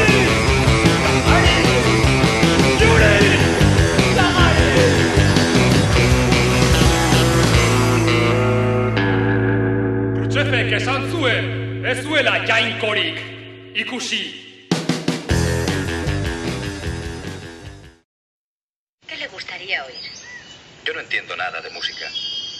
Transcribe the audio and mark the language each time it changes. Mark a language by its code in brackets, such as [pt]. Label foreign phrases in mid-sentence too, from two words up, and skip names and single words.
[eu] Zagare! Yuri! Zagare! Khrushchevek esan zuen, ez zuela jainkorik ikusi. [es] ¿Qué le gustaría oír? Yo no entiendo nada de música.